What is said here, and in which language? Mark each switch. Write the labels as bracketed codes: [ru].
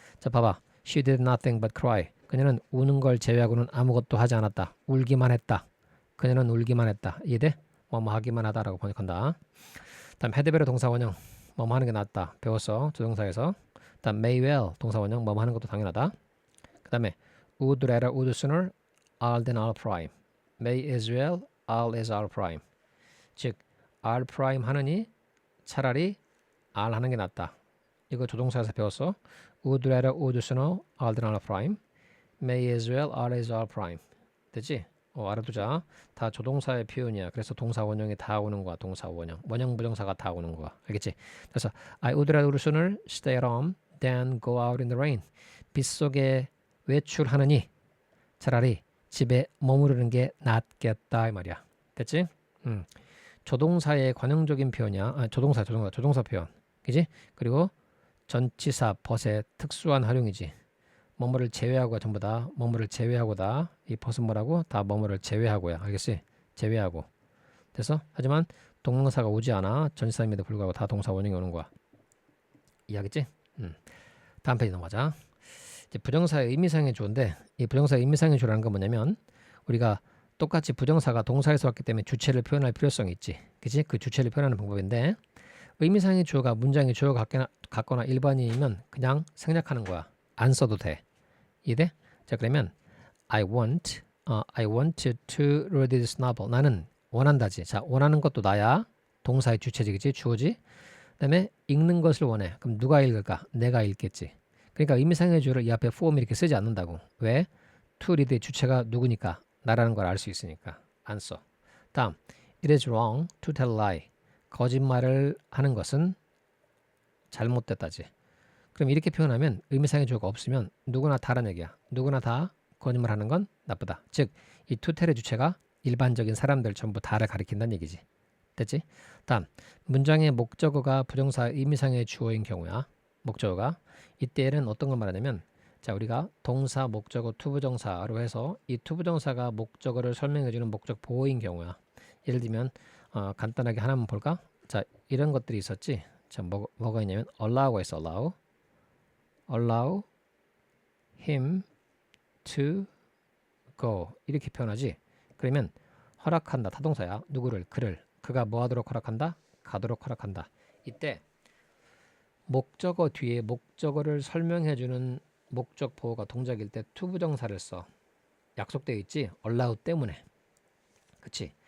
[ko] 자, 봐봐. [en] She did nothing but cry. [ko] 그녀는 우는 걸 제외하고는 아무것도 하지 않았다. 울기만 했다. 그녀는 울기만 했다. 이해돼? 뭐뭐 하기만 하다라고 번역한다. 다음 헤드베르 동사 원형. 뭐뭐 하는 게 낫다. 배웠어. 조동사에서. 다음 [en] may well [ko] 동사 원형. 뭐뭐 하는 것도 당연하다. 그 다음에 [en] would rather, would sooner, are than are prime. may as well, are as are prime. [ko] 즉 are prime 하느니 차라리 are 하는 게 낫다. 이거 조동사에서 배웠어. [en] would rather, would sooner, are than are prime. may as well, are as are prime. [ko] 됐지? 알아두자. 다 조동사의 표현이야. 그래서 동사 원형이 다 오는 거야. 동사 원형. 원형 부정사가 다 오는 거야. 알겠지? 그래서 [en] I would rather sooner stay at home than go out in the rain. [ko] 빗속에 외출하느니 차라리 집에 머무르는 게 낫겠다 이 말이야. 됐지? 조동사의 관용적인 표현이야. 조동사 표현. 그지? 그리고 전치사 벗의 특수한 활용이지. 뭐뭐를 제외하고가 전부 다 뭐뭐를 제외하고다. 이 벗은 뭐라고? 다 뭐뭐를 제외하고야. 알겠지? 제외하고. 됐어? 하지만 동명사가 오지 않아. 전치사임에도 불구하고 다 동사 원형이 오는 거야. 이해하겠지? 다음 페이지 넘어가자. 이제 부정사의 의미상의 주어인데, 이 부정사의 의미상의 주어라는 건 뭐냐면 우리가 똑같이 부정사가 동사에서 왔기 때문에 주체를 표현할 필요성이 있지. 그치? 그 주체를 표현하는 방법인데, 의미상의 주어가 문장의 주어 같거나 일반인이면 그냥 생략하는 거야. 안 써도 돼. 이해돼? 자, 그러면 [en] I want to read this novel. [ko] 나는 원한다지. 자, 원하는 것도 나야. 동사의 주체지, 그치? 주어지. 그 다음에 읽는 것을 원해. 그럼 누가 읽을까? 내가 읽겠지. 그러니까 의미상의 주어를 이 앞에 form 이렇게 쓰지 않는다고. 왜? to read의 주체가 누구니까? 나라는 걸 알 수 있으니까. 안 써. 다음, [en] it is wrong to tell a lie. [ko] 거짓말을 하는 것은 잘못됐다지. 그럼 이렇게 표현하면 의미상의 주어가 없으면 누구나 다란 얘기야. 누구나 다 거짓말하는 건 나쁘다. 즉, 이 to tell의 주체가 일반적인 사람들 전부 다를 가리킨다는 얘기지. 됐지? 다음, 문장의 목적어가 부정사 의미상의 주어인 경우야. 목적어가 이때는 어떤 걸 말하냐면, 자, 우리가 동사, 목적어, 투부정사로 해서 이 투부정사가 목적어를 설명해주는 목적 보호인 경우야. 예를 들면 간단하게 하나만 볼까? 자, 이런 것들이 있었지. 자, 뭐가 있냐면 allow가 있어. [en] allow him to go [ko] 이렇게 표현하지. 그러면 허락한다, 타동사야. 누구를? 그를. 그가 뭐 하도록 허락한다? 가도록 허락한다. 이때 목적어 뒤에 목적어를 설명해주는 목적 보호가 동작일 때 투부정사를 써. 약속되어 있지? allow 때문에. 그치?